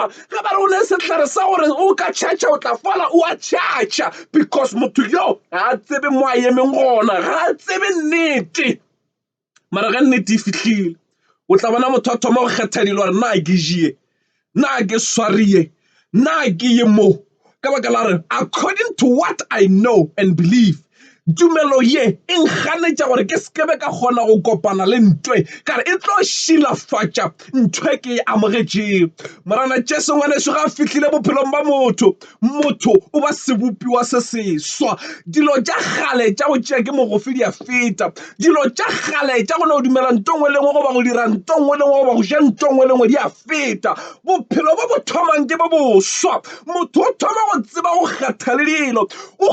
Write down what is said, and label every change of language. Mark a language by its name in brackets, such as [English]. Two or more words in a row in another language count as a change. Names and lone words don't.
[Northern Sotho] ge ba re go ne setlhare sa gore o ka tšhatša o tla fola o a tšhatša because motho yo ga a tsebe mo a emeng gona ga a tsebe nnete mara ga nnete e fihlile o tla bona motho a thoma go kgetha dilo gore na ke jie na ke swarie na ke ye mo ka baka la re [English] according to what I know and believe [Northern Sotho] tumelo ye e nkganetša gore ke sekebe ka kgona go kopana le ntwe kare e tlo šilafatša ntwe ke e amogetšego morana Jesu ngwaneso ga a fihlile bophelong ba motho o ba sebopiwa se seswa dilo tša kgale tša go tšea ke mogofe di a feta dilo tša kgale tša gona go dumela ntongwe lengwe go ba go dira ntongwe lengwe go ba go ja ntongwe lengwe di a feta bophelo bo bo thomang ke bo boswa motho o thoma go tseba go kgetha le dilo o